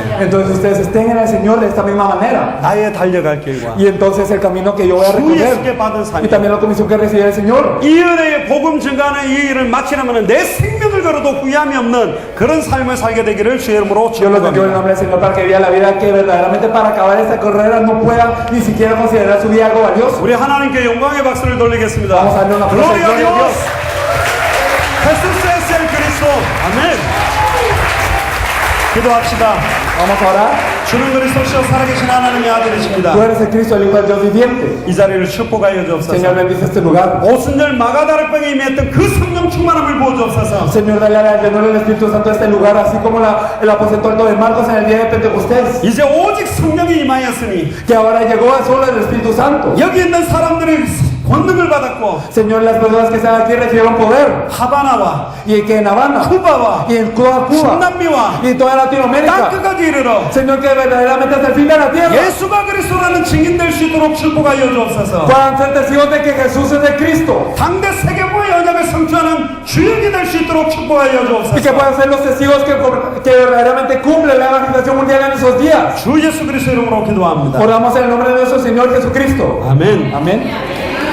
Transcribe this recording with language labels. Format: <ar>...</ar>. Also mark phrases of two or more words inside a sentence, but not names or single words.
<es>Entonces ustedes estén en el Señor de esta misma manera.</es> <ko>나의 달려갈 길과</ko> <es>Y entonces el camino que yo voy a</es> <ko>주 예수께</ko> <es>recorrer</es> <ko>받은</ko> <es>y</es> <ko>삶,</ko> <es>también la comisión que recibí del Señor.</es> <ko>이 은혜의 복음 증가하는 이 일을 마치려면 내 생명을 걸어도 후회함이 없는 그런 삶을 살게 되기를 주의 이름으로</ko> <es>Yo lo bendigo en el</es> <ko>축복합니다.</ko> <es>nombre del Señor para que viva la vida que verdaderamente para acabar esta carrera no pueda ni siquiera considerar su vida algo valioso.</es> <ko>우리 하나님께 영광의 박수를 돌리겠습니다.</ko> <es>Vamos a darle una aplauso y Gloria a gloria a Dios. Dios. Jesús es el Cristo.</es> <ko>아멘. 기도합시다.</ko> <es>Vamos a orar.</es> <ko>주는 그리스도시요 살아계신 하나님의 아들이십니다.</ko> <es>Tú eres el Cristo, el Hijo del Dios viviente.</es> <ko>이 자리를 축복하여</ko> <es>Señor,</es> <ko>주옵소서.</ko> <es>bendice este lugar.</es> <ko>오순절 마가다락방에 임했던 그 성령 충만함을 부어 주옵소서.</ko> <es>Señor, dale al llenor del Espíritu Santo a este lugar, así como el aposento alto de Marcos en el día de Pentecostés.</es> <ko>이제 오직 성령이 임하였으니</ko> <es>Que ahora llegó solo el Espíritu Santo.</es> <ko>여기 있는 사람들이 권능을 받았고</ko> <es>Señor, las personas que están aquí recibieron poder.</es> <ko>하바나와</ko> <es>Y que en Habana,</es> <ko>쿠바와</ko> <es>y en toda Cuba,</es> <ko>중남미와</ko> <es>y en toda Latinoamérica.</es> <ko>땅끝까지 이르러</ko> <es>Señor, que verdaderamente hasta el fin de la tierra</es> <ko>예수가 그리스도라는 증인될 수 있도록 축복하여 주옵소서.</ko> <es>puedan ser testigos de que Jesús es de Cristo.</es> <ko>당대 세계보의 언약을 성취하는 주역이 될 수 있도록 축복하여</ko> <es>Y que</es> <ko>주옵소서.</ko> <es>puedan ser los testigos que verdaderamente cumplen la evangelización mundial en esos días.</es> <ko>주 예수 그리스도 이름으로 기도합니다.</ko> <es>Oramos en el nombre de nuestro Señor Jesucristo.</es> <ko>아멘.</ko> <es>Amén.</es>